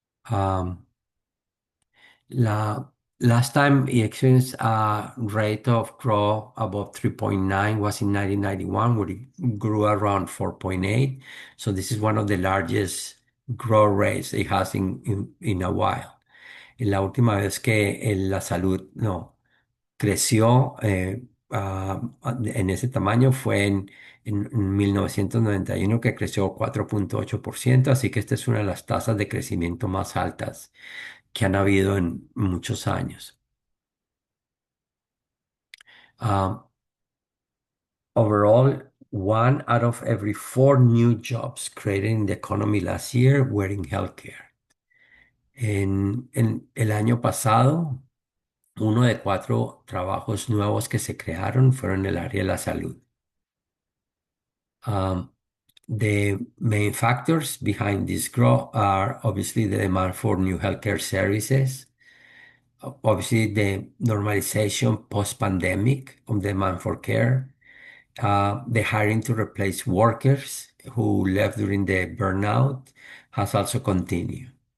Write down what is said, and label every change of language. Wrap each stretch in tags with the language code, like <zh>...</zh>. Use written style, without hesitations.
<en>Um, la last time we experienced a rate of growth above 3.9 was in 1991, where it grew around 4.8. So this is one of the largest growth rates it has in a while.</en> <es>La última vez que la salud no creció en ese tamaño fue en 1991, que creció 4,8%, así que esta es una de las tasas de crecimiento más altas que han habido en muchos años.</es> <en>Um, Overall, 1 out of every 4 new jobs created in the economy last year were in healthcare.</en> <es>En el año pasado, 1 de 4 trabajos nuevos que se crearon fueron en el área de la salud.</es> <en>Um, the main factors behind this growth are obviously the demand for new healthcare services, obviously the normalization post-pandemic of demand for care, the hiring to replace workers who left during the burnout has also continued.</en>